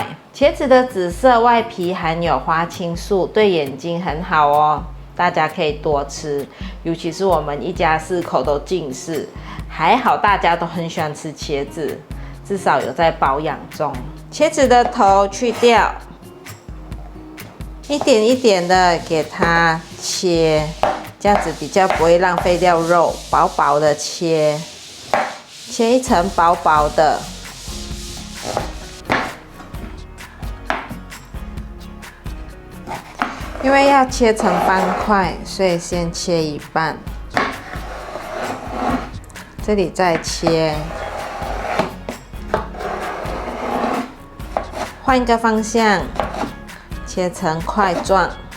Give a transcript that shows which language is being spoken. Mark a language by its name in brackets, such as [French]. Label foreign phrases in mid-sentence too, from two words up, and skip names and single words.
[Chinese] 茄子的紫色外皮含有花青素，對眼睛很好哦，大家可以多吃。尤其是我們一家4口都近視，還好大家都很喜歡吃茄子，至少有在保養中。茄子的頭去掉，一點一點的給它切。這樣子比較不會浪費掉肉，薄薄的切一層薄薄的。因為要切成方塊，所以先切一半，這裡再切，換一個方向，切成塊狀。